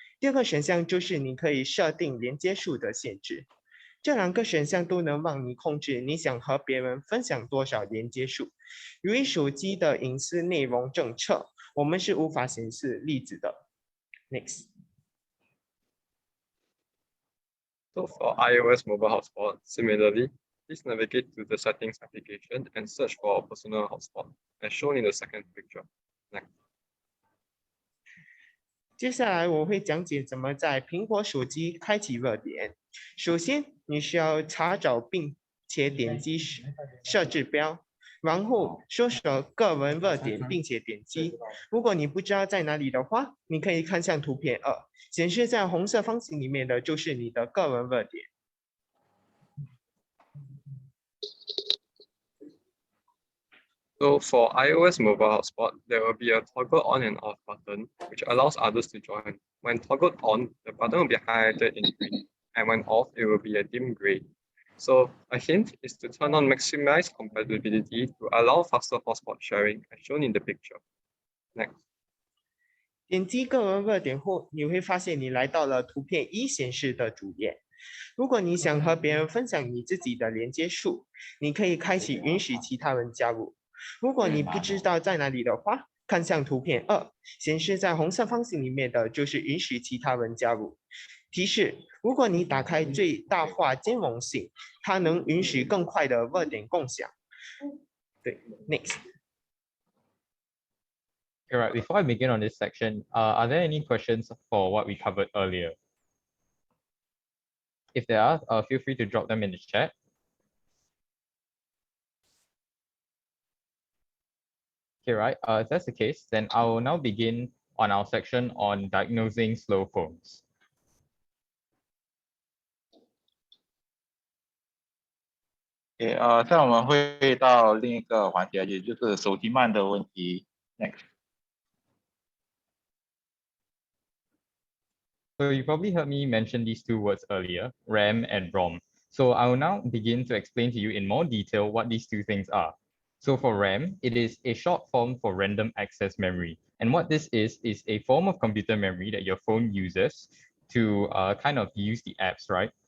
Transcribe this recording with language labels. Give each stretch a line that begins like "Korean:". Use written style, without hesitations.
Chinese: 第二个选项就是你可以设定连接数的限制。这两个选项都能帮你控制你想和别人分享多少连接数。由于手机的隐私内容政策，我们是无法显示例子的。
English: Next. So for iOS mobile hotspot, similarly, please navigate to the settings application and search for personal hotspot, as shown in the second picture. Next.
Chinese: 接下来我会讲解怎么在苹果手机开启热点。首先，你需要查找并且点击设置标，然后搜索个文热点并且点击。如果你不知道在哪里的话，你可以看向图片二，显示在红色方形里面的就是你的个文热点。
English: So for iOS mobile hotspot, there will be a toggle on and off button, which allows others to join. When toggled on, the button will be highlighted in green, and when off, it will be a dim gray. So a hint is to turn on maximize compatibility to allow faster hotspot sharing, as shown in the picture. Next.
Chinese: 点击个文热点后，你会发现你来到了图片一显示的主页。如果你想和别人分享你自己的连接数，你可以开启允许其他人加入。如果你不知道在哪里的话，看向图片二，显示在红色方形里面的就是允许其他人加入。提示：如果你打开最大化兼容性，它能允许更快的热点共享。对 ，
English: Next。 Alright, before I begin on this section, are there any questions for what we covered earlier? If there are, feel free to drop them in the chat. Okay, right. If that's the case, then I will now begin on our section on diagnosing slow phones.
Chinese: OK， 现在我们会到另一个环节，也就是手机慢的问题。
English: Next. So you probably heard me mention these two words earlier, RAM and ROM. So I will now begin to explain to you in more detail what these two things are. So for RAM, it is a short form for random access memory. And what this is a form of computer memory that your phone uses to kind of use the apps, right?